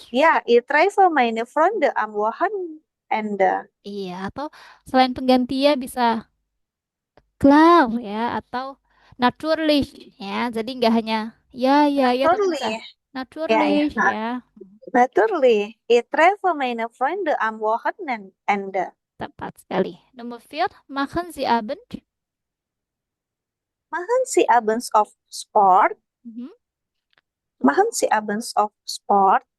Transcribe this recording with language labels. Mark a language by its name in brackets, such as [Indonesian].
[German] Ja, ich treffe meine Freunde am Wochenende. [Indonesian] Iya, atau selain penggantinya bisa klar ya, atau natürlich ya. Jadi nggak hanya ya tapi bisa [German] Natürlich. natürlich Ja. [Indonesian] ya. [German] Natürlich. Ich treffe meine Freunde am Wochenende. [Indonesian] Tepat sekali. Nomor 4, [German] machen Sie Abend? Machen Sie abends auf Sport? Mhm. Machen Sie abends auf Sport?